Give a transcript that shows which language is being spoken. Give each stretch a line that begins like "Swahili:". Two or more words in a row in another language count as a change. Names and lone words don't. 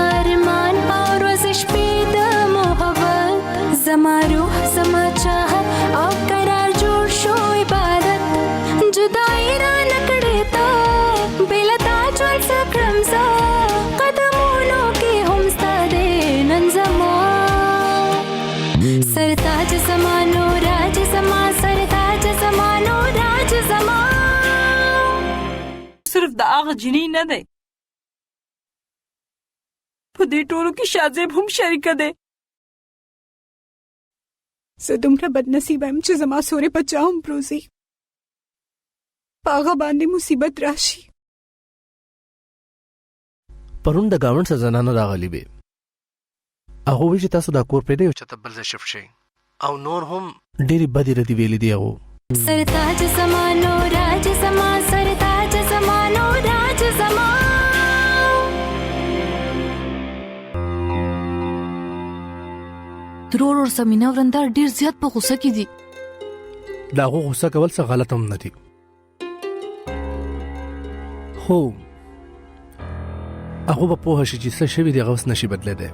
Pashto: ارمان او روز شپې د محبت زما روح زما چاحت او قرار جوړ شو عبادت جدائی را نکړې تا بل تا ژوند سکړم زه قدمونو کې هم ستا دې نن زما सरताज समानो राज समा सरताज समानो राज समा सिर्फ د هغه جنی نه دی په دې ټولو کې شازیب هم شریکه دی زه دومره بدنصیبه یم چې زما سورې په چا هم پروزي په هغه باندې مصیبت راشي پرون د ګاونډ څخه زنانه راغلي وې هغه وی چې تاسو دا کور پرې دی چې تبل ځای شفت شئ او نور هم ډېرې بدې ردې ویلې دي هغو सरताज समानो राज समा सरताज समानो राज समा ترور اور سمینه ورندار ډیر زیات په غوسه کې دي دا هغه غوسه کول څه غلط هم نه دي خو هغه به پوه شي چې څه شوي دي هغه اوس نشي بدلیدی